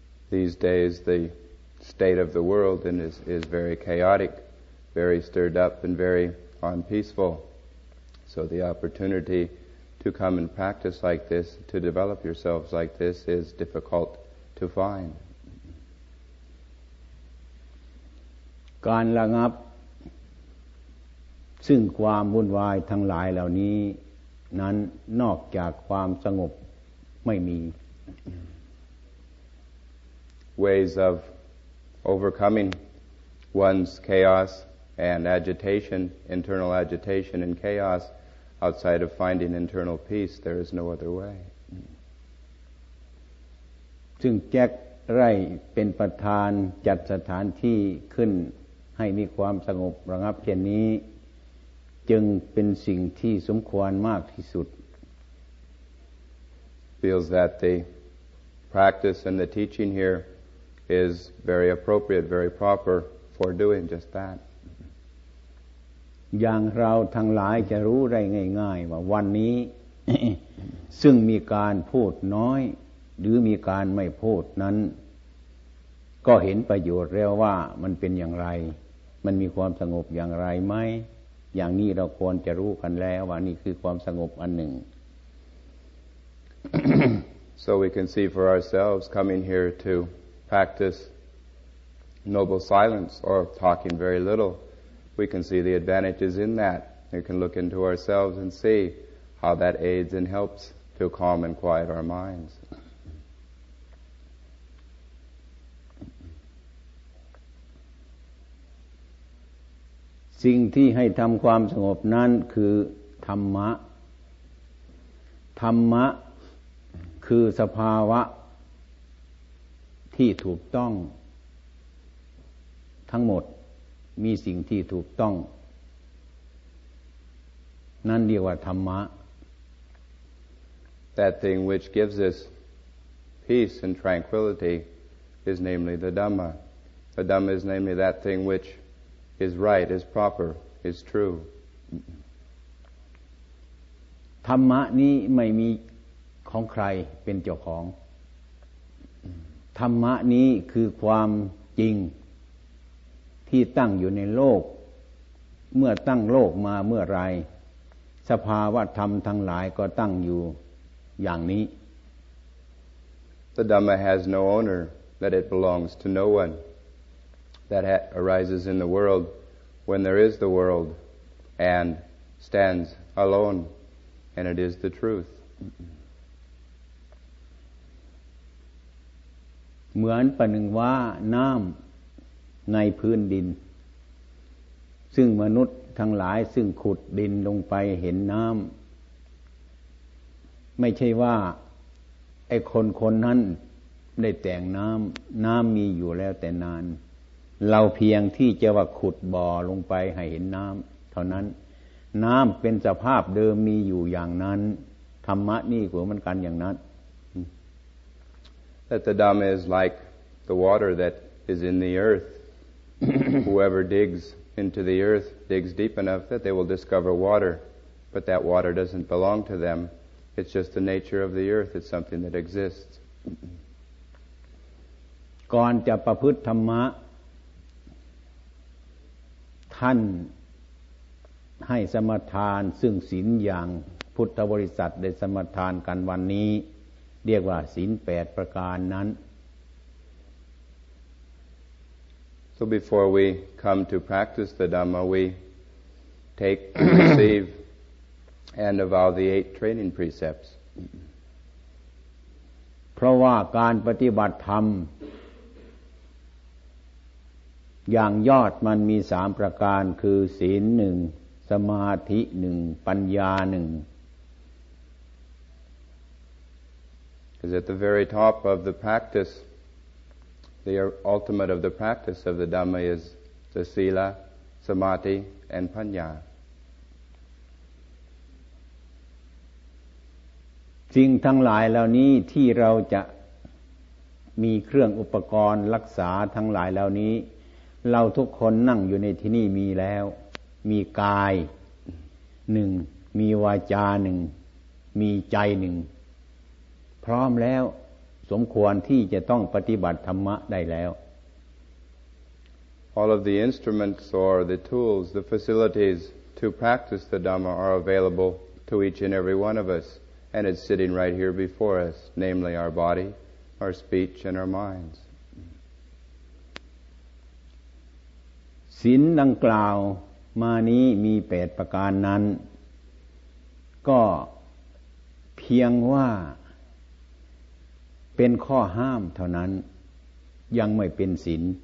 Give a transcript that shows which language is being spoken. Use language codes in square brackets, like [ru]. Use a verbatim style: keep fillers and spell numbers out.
[en] These days the state of the world is is very chaotic, very stirred up and very unpeaceful. So the opportunity to come and practice like this, to develop yourselves like this is difficult to find. [th] การระงับซึ่งความวุ่นวายทั้งหลายเหล่านี้นั้นนอกจากความสงบไม่มี [en] Ways of overcoming one's chaos and agitation, internal agitation and chaos outside of finding internal peace, there is no other way. [th] ซึ่งแจ็คไร่เป็นประธานจัดสถานที่ขึ้นให้มีความสงบระงับเช่นนี้จึงเป็นสิ่งที่สมควรมากที่สุด [en] Feels that the practice and the teaching here is very appropriate, very proper for doing just that. [th] อย่างเราทั้งหลายจะรู้ได้ง่ายๆว่าวันนี้ ซึ่งมีการพูดน้อยหรือมีการไม่พูดนั้นก็เห็นประโยชน์แล้วว่ามันเป็นอย่างไรมันมีความสงบอย่างไรไหมอย่างนี้เราควรจะรู้กันแล้วว่านี่คือความสงบอันหนึ่ง [en] So we can see for ourselves coming here to practice noble silence or talking very little we can see the advantages in that we can look into ourselves and see how that aids and helps to calm and quiet our minds [th] สิ่งที่ให้ทำความสงบนั้นคือธรรมะธรรมะคือสภาวะที่ถูกต้องทั้งหมดมีสิ่งที่ถูกต้องนั่นเรียกว่าธรรมะ [en] That thing which gives us peace and tranquility is namely the Dhamma. The Dhamma is namely that thing which is right, is proper, is true. [th] ธรรมะนี้ไม่มีของใครเป็นเจ้าของธรรมะนี้คือความจริงที่ตั้งอยู่ในโลกเมื่อตั้งโลกมาเมื่อไรสภาวะธรรมทั้งหลายก็ตั้งอยู่อย่างนี้ [en] The Dhamma has no owner, that it belongs to no one. That ha- arises in the world when there is the world and stands alone, and it is the truth. [th] เหมือนประหนึ่งว่าน้ำในพื้นดินซึ่งมนุษย์ทั้งหลายซึ่งขุดดินลงไปเห็นน้ำไม่ใช่ว่าไอ้คนคนนั้นได้แต่งน้ำน้ำมีอยู่แล้วแต่นานเราเพียงที่จะว่าขุดบ่อลงไปให้เห็นน้ำเท่านั้นน้ำเป็นสภาพเดิมมีอยู่อย่างนั้นธรรมะนี่ก็เหมือนกันอย่างนั้น [en] That the Dhamma is like the water that is in the earth Whoever digs into the earth digs deep enough that they will discover water but that water doesn't belong to them it's just the nature of the earth it's something that exists [th] ก่อนจะประพฤติธรรมะท่านให้สมทานซึ่งศีลอย่างพุทธบริษัทได้สมทานกันวันนี้เรียกว่าศีลแปดประการนั้น [en] So before we come to practice the Dhamma we take receive and avow the eight training precepts [th] เพราะว่าการปฏิบัติธรรมอย่างยอดมันมีสามประการคือศีลหนึ่งสมาธิหนึ่งปัญญาหนึ่ง [en] Because at the very top of the practice, the ultimate of the practice of the Dhamma is the Sila, Samadhi and Panya. [th] สิ่งทั้งหลายเหล่านี้ที่เราจะมีเครื่องอุปกรณ์รักษาทั้งหลายเหล่านี้เราทุกคนนั่งอยู่ในที่นี่มีแล้วมีกายหนึ่งมีวาจาหนึ่งมีใจหนึ่งพร้อมแล้วสมควรที่จะต้องปฏิบัติธรรมะได้แล้ว [en] All of the instruments or the tools, the facilities to practice the Dhamma are available to each and every one of us and it's sitting right here before us, namely our body, our speech and our minds. [th] ศีลดังกล่าวมานี้มีแปดประการนั้นก็เพียงว่าเป็นข้อห้ามเท่านั้นยังไม่เป็นศีล